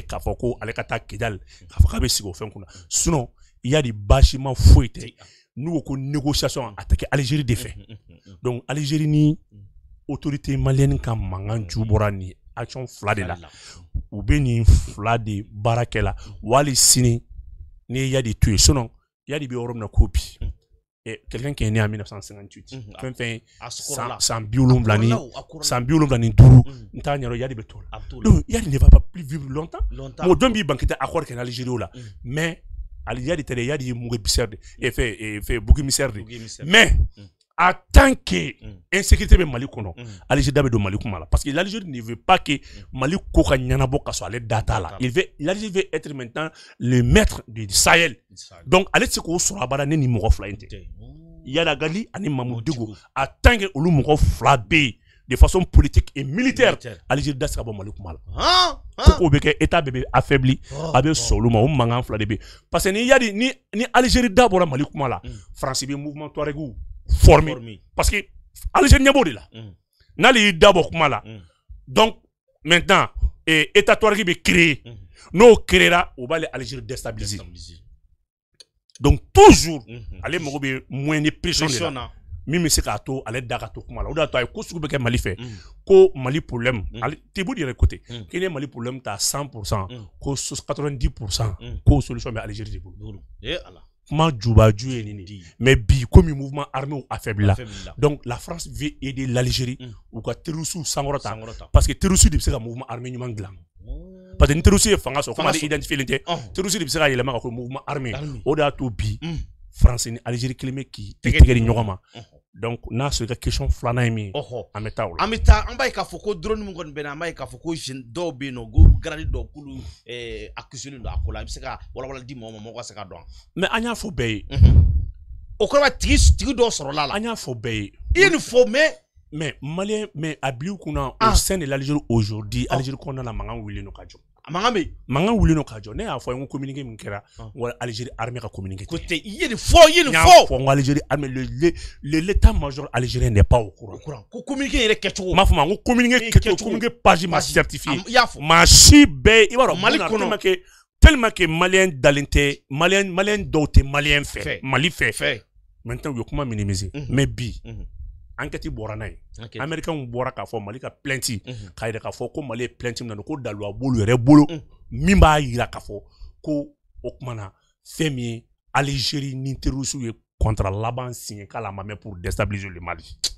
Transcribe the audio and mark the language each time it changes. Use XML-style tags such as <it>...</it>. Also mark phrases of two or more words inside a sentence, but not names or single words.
<bm>k'a fɔ ko ale ka taa Kidali k'a fɔ k'a bɛ sigi o fɛn kunna sinon Yadi bâchiment foyi tɛ n'u ko négociation a tɛ kɛ Algérie de fɛ donc Algérie ni</bm> <fr>autorité malienne</fr> <bm>ka mankan ju bɔra ni action fila de la u bɛ nin fila de baara kɛ la wali sini ni ye Yadi to yen sinon Yadi bɛ yɔrɔ min na ko bi</bm> <fr>quelqu'un qui est né en 1958</fr> <bm>fɛn fɛn san 75 ni 5 n t'a ɲɛdɔn Yadi bɛ to la</bm> <fr>donc Yadi ne va pas plus vivre longtemps</fr> <bm>o don b'i ban k'i tɛ accord kɛ n'Algérie o la mais Yadi tɛ dɛ Yadi ye mugu</bm> <fr>émissaire de fait bouc émissaire de mais en tant que insécurité</fr> <bm>bɛ Mali kɔnɔ Algérie da bɛ don Mali kuma la</bm> <fr>parce que l'Algérie ne veut pas que Mali</fr> <bm>ko ka ɲɛnabɔ ka sɔrɔ ale da t'a la</bm> <fr>l'Algérie veut être maintenant le maître du Sahel donc</fr> <bm>ale tɛ se k'o sɔrɔ abada ne ni mɔgɔ fila in tɛ Yadagali ani Mamudego</bm> <fr>en tant que</fr> <bm>olu mɔgɔ fila bɛ yen</bm> <fr>de façon politique et militaire</fr> <bm>Algérie da se ka bɔ Mali kuma la fo k'o bɛ kɛ état bɛɛ bɛ affaibli a bɛ sɔn olu ma o mankan fila de bɛ</bm> <fr>parce que</fr> <bm>ni Yadi ni Algérie da bɔra Mali kuma la France bɛ mouvement Touaregiw formé</bm> <fr>parce que</fr> <bm>Algérie ɲɛ b'o de la n'ale y'i da bɔ kuma la</bm> <fr>donc maintenant état</fr> <bm>Touareg bɛ créer n'o créera o b'ale Algérie déstabiliser</bm> <fr>donc toujours</fr> <bm>ale mago bɛ</bm> <fr>moyen de pression</fr> <bm>de la min bɛ se k'a to ale da ka to kuma la o de y'a to a ye ko sugu bɛ kɛ Mali fɛ ko Mali problème Tebou de yɛrɛ côté k'i ye Mali problème ta 100% ko 90% ko solution bɛ Algérie de bolo kuma jubaju ye nin de mais bi</bm> <fr>comme mouvement armé affaibli la donc la France veut aider l'Algérie ou</fr> <bm>ka terroristes sankɔrɔta</bm> <fr>parce que terroristes</fr> <bm>de bɛ se ka</bm> <fr>mouvement armé</fr> <bm>ɲuman dilan</bm> <fr>parce que</fr> <bm>ni terroristes ye fanga sɔrɔ kuma de identifier tɛ terroristes de bɛ se ka yɛlɛma ka kɛ</bm> <fr>mouvement armé</fr> <bm>o de y'a to bi France ni Algérie kelen bɛ k'i tɛgɛ di ɲɔgɔn ma donc n'a sɔrɔ i ka question filanan ye min ye an bɛ taa o la an bɛ taa an b'a ye k'a fɔ ko drone min kɔni bɛ na an b'a ye k'a fɔ ko dɔw bɛ yen nɔ ko garadi dɔw k'olu accusé don a ko la i bɛ se ka walawala di mɔgɔ ma mɔgɔ ka se ka dɔn mais an y'a fɔ bɛɛ ye o kɔrɔ b'a tigi dɔw sɔrɔla la an y'a fɔ bɛɛ ye i ye nin fɔ</bm> <fr>mais malien mais</fr> <bm>a bila u kunna</bm> <fr>au sein de l'Algérie aujourd'hui Algérie</fr> <bm>kɔnɔna la mankan wuli no ka jɔ mankan wuli no ka jɔ ne y'a fɔ n ko communiqué min kɛra wala</bm> <fr>Algérie armée</fr> <bm>ka communiqué ko tɛ i ye nin fɔ fɔ n ko</bm> <fr>Algérie armée l'état-major algérien n'est pas au courant</fr> <bm>ko communiqué yɛrɛ kɛcogo m'a fɔ ma n ko communiqué kɛcogo communiqué page ma certifié maa si bɛɛ i b'a dɔn Mali kɔnɔ</bm> <fr>tellement que malien</fr> <bm>dalen tɛ malien dɔw tɛ malien fɛ Mali fɛ maintenant u ye kuma minimiser mais bi enquête bɔra n'a ye américains bɔra k'a fɔ Mali ka plainte k'a yira k'a fɔ ko Mali ye plainte min na ko daluwa b'olu yɛrɛ bolo min b'a yira k'a fɔ ko o kuma na fɛn min ye Algérie ni terroristes ye contrat laban signé k'a la ma mɛn</bm> <fr>pour déstabiliser le Mali</fr>